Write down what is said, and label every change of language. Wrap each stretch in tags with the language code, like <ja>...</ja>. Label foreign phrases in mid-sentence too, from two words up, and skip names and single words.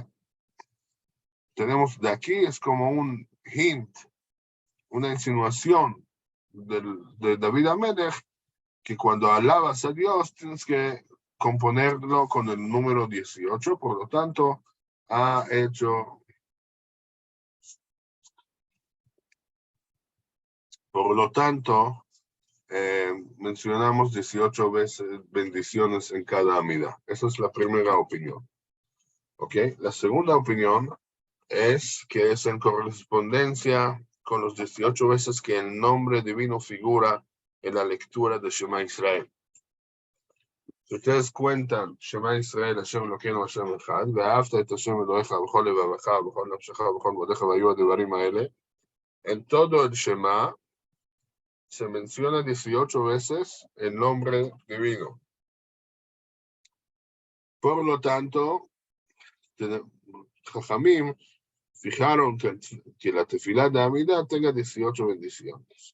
<es>tenemos de aquí, es como un hint, una insinuación de David Amelech, que cuando alabas a Dios tienes que componerlo con el número 18, por lo tanto, ha hecho, por lo tanto, mencionamos 18 veces bendiciones en cada amida. Esa es la primera opinión. ¿Ok? La segunda opinión es que es en correspondencia con los 18 veces que el nombre divino figura en la lectura de Shema Israel. Si ustedes cuentan</es> <he>שמע ישראל, ה' אלוקינו, ה' אחד, ואהבת את השם אלוהיך בכל לבבך, בכל נפשך, בכל מאודיך, והיו הדברים האלה,</he> <es>en todo el Shema se menciona 18 veces el nombre divino. Por lo tanto, Jajamim fijaron que la tefilá de Amida tenga 18 bendiciones.</es>